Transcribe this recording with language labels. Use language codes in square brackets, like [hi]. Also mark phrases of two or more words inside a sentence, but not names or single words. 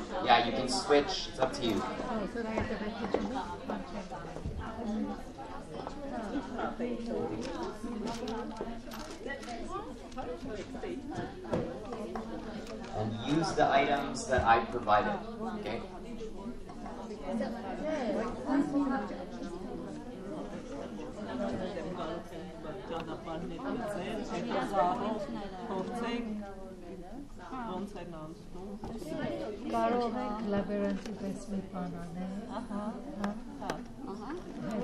[en] Yeah, you can switch, it's up to you. And use the items that I provided, okay? [hy] Կարող ենք լաբերանտի պես մի բան անել, հետո